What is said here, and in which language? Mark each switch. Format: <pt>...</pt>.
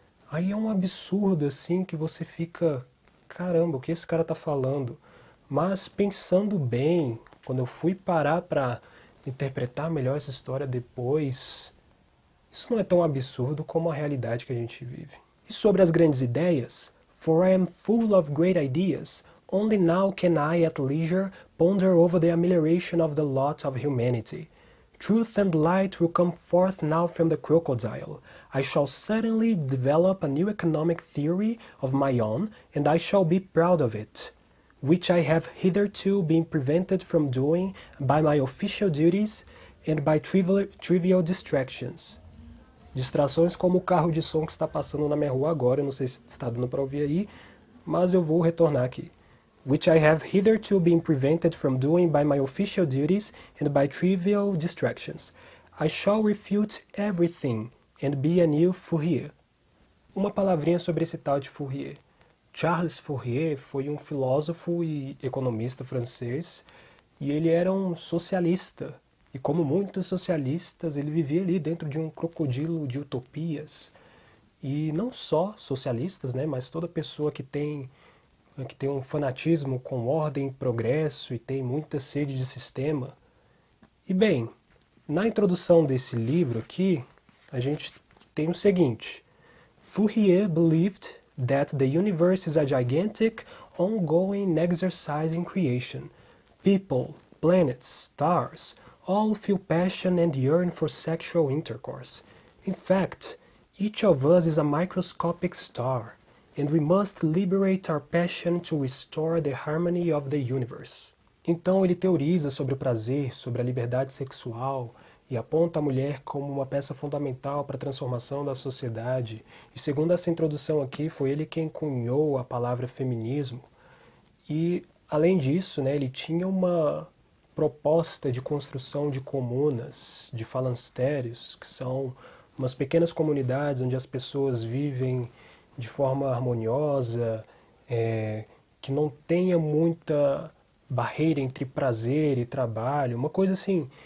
<pt>Aí é um absurdo assim que você fica, caramba, o que esse cara tá falando? Mas pensando bem, quando eu fui parar para interpretar melhor essa história depois, isso não é tão absurdo como a realidade que a gente vive. E sobre as grandes ideias,</pt> <en>for I am full of great ideas, only now can I at leisure ponder over the amelioration of the lot of humanity. Truth and light will come forth now from the crocodile. I shall suddenly develop a new economic theory of my own, and I shall be proud of it, which I have hitherto been prevented from doing by my official duties and by trivial distractions.</en> <pt>Distrações como o carro de som que está passando na minha rua agora, eu não sei se está dando para ouvir aí, mas eu vou retornar aqui.</pt> <en>Which I have hitherto been prevented from doing by my official duties and by trivial distractions. I shall refute everything and be a new Fourier.</en> <pt>Uma palavrinha sobre esse tal de Fourier. Charles Fourier foi um filósofo e economista francês e ele era um socialista. E como muitos socialistas, ele vivia ali dentro de um crocodilo de utopias. E não só socialistas, né, mas toda pessoa que tem um fanatismo com ordem, progresso e tem muita sede de sistema. E bem, na introdução desse livro aqui, a gente tem o seguinte:</pt> <en>Fourier believed that the universe is a gigantic, ongoing exercise in creation. People, planets, stars, all feel passion and yearn for sexual intercourse. In fact, each of us is a microscopic star, and we must liberate our passion to restore the harmony of the universe.</en> <pt>Então ele teoriza sobre o prazer, sobre a liberdade sexual e aponta a mulher como uma peça fundamental para a transformação da sociedade. E segundo essa introdução aqui, foi ele quem cunhou a palavra feminismo. E além disso, né, ele tinha uma proposta de construção de comunas, de falancérios, que são umas pequenas comunidades onde as pessoas vivem de forma harmoniosa, que não tenha muita barreira entre prazer e trabalho, uma coisa assim.</pt>